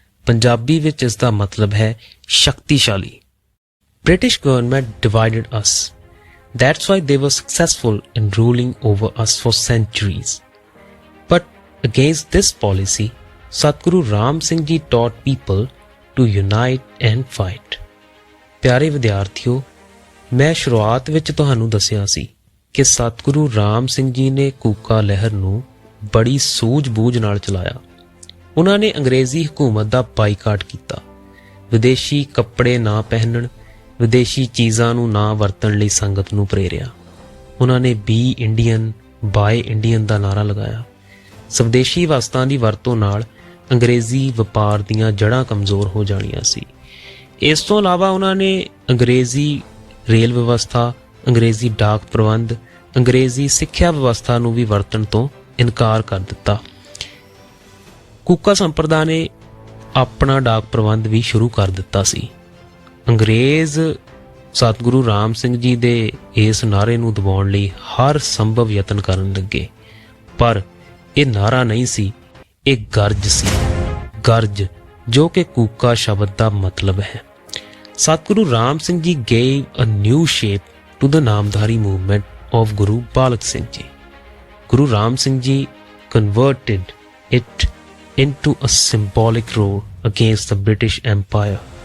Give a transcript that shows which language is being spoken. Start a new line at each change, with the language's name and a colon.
Punjabi: ਪੰਜਾਬੀ ਵਿੱਚ ਇਸ ਦਾ ਮਤਲਬ ਹੈ ਸ਼ਕਤੀਸ਼ਾਲੀ.
English: British government divided us. That's why they were successful in ruling over us for centuries. But against this policy, Satguru Ram Singh Ji taught people to unite and fight.
Punjabi: ਪਿਆਰੇ ਵਿਦਿਆਰਥੀਓ, ਮੈਂ ਸ਼ੁਰੂਆਤ ਵਿੱਚ ਤੁਹਾਨੂੰ ਦੱਸਿਆ ਸੀ ਕਿ ਸਤਿਗੁਰੂ ਰਾਮ ਸਿੰਘ ਜੀ ਨੇ ਕੂਕਾ ਲਹਿਰ ਨੂੰ ਬੜੀ ਸੂਝ-ਬੂਝ ਨਾਲ ਚਲਾਇਆ. ਉਹਨਾਂ ਨੇ ਅੰਗਰੇਜ਼ੀ ਹਕੂਮਤ ਦਾ ਬਾਈਕਾਟ ਕੀਤਾ. ਵਿਦੇਸ਼ੀ ਕੱਪੜੇ ਨਾ ਪਹਿਨਣ, ਵਿਦੇਸ਼ੀ ਚੀਜ਼ਾਂ ਨੂੰ ਨਾ ਵਰਤਣ ਲਈ ਸੰਗਤ ਨੂੰ ਪ੍ਰੇਰਿਆ. ਉਹਨਾਂ ਨੇ
English: be Indian buy Indian
Punjabi: ਦਾ ਨਾਰਾ ਲਗਾਇਆ. ਸਵਦੇਸ਼ੀ ਵਸਤਾਂ ਦੀ ਵਰਤੋਂ ਨਾਲ ਅੰਗਰੇਜ਼ੀ ਵਪਾਰ ਦੀਆਂ ਜੜ੍ਹਾਂ ਕਮਜ਼ੋਰ ਹੋ ਜਾਣੀਆਂ ਸੀ. ਇਸ ਤੋਂ ਇਲਾਵਾ ਉਹਨਾਂ ਨੇ ਅੰਗਰੇਜ਼ੀ ਰੇਲ ਵਿਵਸਥਾ, ਅੰਗਰੇਜ਼ੀ ਡਾਕ ਪ੍ਰਬੰਧ, ਅੰਗਰੇਜ਼ੀ ਸਿੱਖਿਆ ਵਿਵਸਥਾ ਨੂੰ ਵੀ ਵਰਤਣ ਤੋਂ ਇਨਕਾਰ ਕਰ ਦਿੱਤਾ. ਕੂਕਾ ਸੰਪਰਦਾ ਨੇ ਆਪਣਾ ਡਾਕ ਪ੍ਰਬੰਧ ਵੀ ਸ਼ੁਰੂ ਕਰ ਦਿੱਤਾ ਸੀ. ਅੰਗਰੇਜ਼ ਸਤਿਗੁਰੂ ਰਾਮ ਸਿੰਘ ਜੀ ਦੇ ਇਸ ਨਾਅਰੇ ਨੂੰ ਦਬਾਉਣ ਲਈ ਹਰ ਸੰਭਵ ਯਤਨ ਕਰਨ ਲੱਗੇ, ਪਰ ਇਹ ਨਾਅਰਾ ਨਹੀਂ ਸੀ, ਇਹ ਗਰਜ ਸੀ. ਗਰਜ ਜੋ ਕਿ ਕੂਕਾ ਸ਼ਬਦ ਦਾ ਮਤਲਬ ਹੈ.
English: Satguru Ram Singh ji gave a new shape to the Namdhari movement of Guru Balak Singh Ji. Guru Ram Singh Ji converted it into a symbolic role against the British Empire.